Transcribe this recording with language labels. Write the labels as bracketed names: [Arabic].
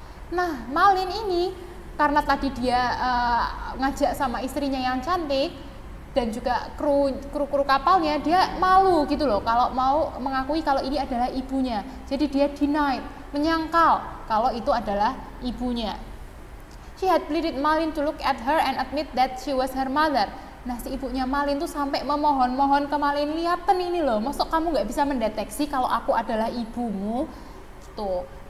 [Indonesian] Nah, Malin ini karena tadi dia ngajak sama istrinya yang cantik dan juga kru kapalnya, dia malu gitu loh kalau mau mengakui kalau ini adalah ibunya. Jadi dia denied, menyangkal kalau itu adalah ibunya. [English] She had pleaded Malin to look at her and admit that she was her mother. [Indonesian] Nah, si ibunya Malin tuh sampai memohon-mohon ke Malin, lihatin ini loh, masuk kamu nggak bisa mendeteksi kalau aku adalah ibumu gitu.